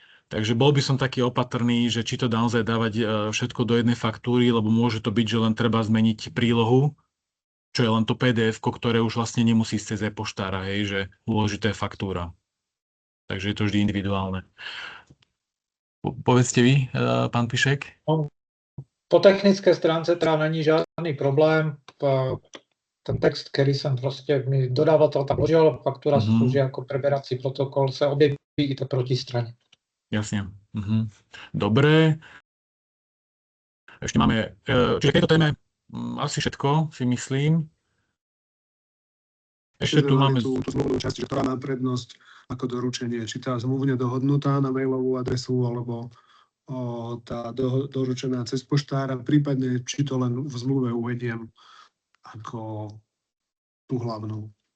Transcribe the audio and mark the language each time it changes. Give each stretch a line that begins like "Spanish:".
Slovak: Takže bol by som taký opatrný, že či to naozaj dávať všetko do jednej faktúry, lebo môže to byť, že len treba zmeniť prílohu, čo je len to PDF, ktoré už vlastne nemusí ísť cez e-poštára, hej, že dôležitá je faktúra. Takže je to vždy individuálne. Povedzte vy, pán Pišek.
Czech: Po technické stránce teda není žádný problém. Ten text, který jsem prostě mi dodávatel tam vložil, faktura slúži jako preberací protokol, se objeví i to protistraně.
Slovak: Jasne. Dobre. Ešte máme, čiže tejto téme asi všetko, si myslím. Ešte tu máme tú zmluvnú časť, ktorá má prednosť ako doručenie. Či tá zmluvne dohodnutá na mailovú adresu, alebo tá doručená cez poštára, prípadne či to len v zmluve uvediem ako tú hlavnú.